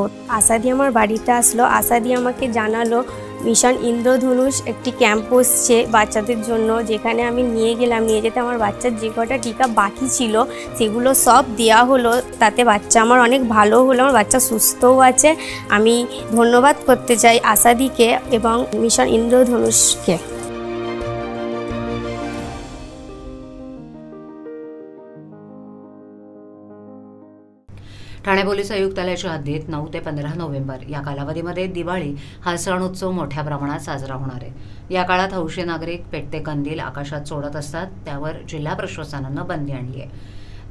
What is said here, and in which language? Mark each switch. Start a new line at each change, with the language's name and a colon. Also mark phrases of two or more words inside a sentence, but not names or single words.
Bangla: আশাদি আমার বাড়িতে আসলো, আশাদি আমাকে জানালো মিশন ইন্দ্রধনুষ একটি ক্যাম্প বসছে বাচ্চাদের জন্য, যেখানে আমি নিয়ে গেলাম। নিয়ে যেতে আমার বাচ্চার যে কটা টিকা বাকি ছিল সেগুলো সব দেওয়া হলো। তাতে বাচ্চা আমার অনেক ভালো হলো, আমার বাচ্চা সুস্থও আছে। আমি ধন্যবাদ করতে চাই আশাদিকে এবং মিশন ইন্দ্রধনুষকে।
Marathi: ठाणे पोलीस आयुक्तालयाच्या हद्दीत 9 ते 15 नोव्हेंबर या कालावधीमध्ये दिवाळी हा सण उत्सव मोठ्या प्रमाणात साजरा होणार आहे. या काळात हौशी नागरिक पेटते कंदील आकाशात सोडत असतात, त्यावर जिल्हा प्रशासनानं बंदी आणली आहे.